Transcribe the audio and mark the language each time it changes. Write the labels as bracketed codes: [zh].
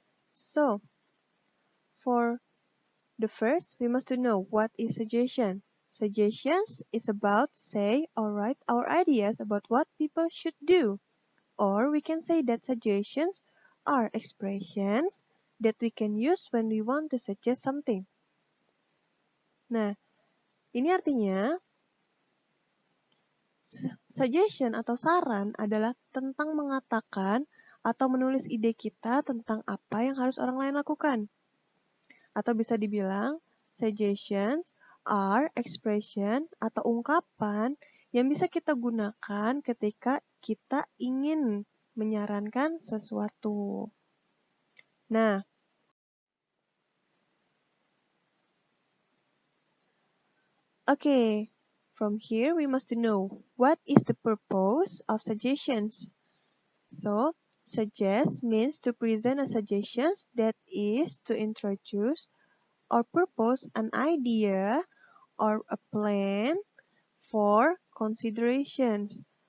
[en] So, for the first, we must know what is suggestion. Suggestions is about say or write our ideas about what people should do. Or we can say that suggestions are expressions that we can use when we want to suggest something. [id] Nah, ini artinya suggestion atau saran adalah tentang mengatakan atau menulis ide kita tentang apa yang harus orang lain lakukan. Atau bisa dibilang, [en] suggestions are expression [id] atau ungkapan yang bisa kita gunakan ketika kita ingin menyarankan sesuatu. [en] Nah, okay, from here we must know what is the purpose of suggestions. So, suggest means to present a suggestion that is to introduce or propose an idea or a plan for considerations.